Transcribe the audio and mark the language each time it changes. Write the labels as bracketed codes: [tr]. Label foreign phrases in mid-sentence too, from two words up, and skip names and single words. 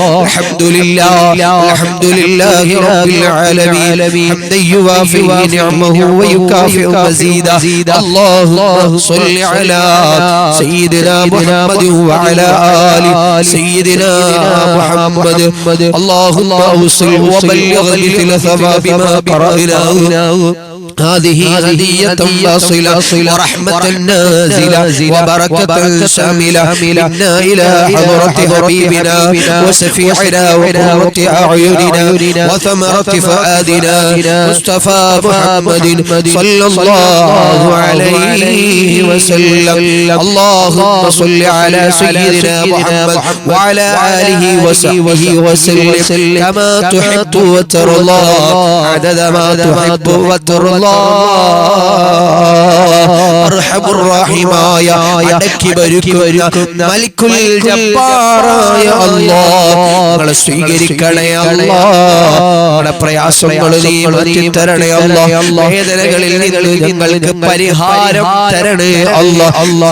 [ar] الحمد لله رب العالمين حمدا يوافي نعمه ويكافئ مزيده. اللهم صل على سيدنا محمد وعلى آل سيدنا محمد വഅലാ ആലി സയ്യിദിനാ മുഹമ്മദ്. അല്ലാഹുമ്മ وصل وبلغ مثل ثواب ما قرأناه. هذه هدية واصلة ورحمة نازلة وبركة شاملة منا إلى حضرة حبيبنا وشفيعنا وقرة أعيننا وثمرة فؤادنا مصطفى محمد صلى الله عليه وسلم. اللهم صل على سيدنا محمد وعلى آله وصحبه وسلم كما تحب وترضى عدد ما تحب وترضى. أرحم الرحيم [ml] അടക്കി ഭരിക്കുന്ന [ar] الملك الجبار [ml] അല്ലാഹ് ഞങ്ങളെ സ്വീകരിക്കണേ അല്ലാഹ്. ഞങ്ങളുടെ പ്രയാസങ്ങൾ നീ മാറ്റി തരണേ അല്ലാഹ്. വേദനകളിൽ നിന്ന് ഞങ്ങൾക്ക് പരിഹാരം തരണേ അല്ലാഹ്.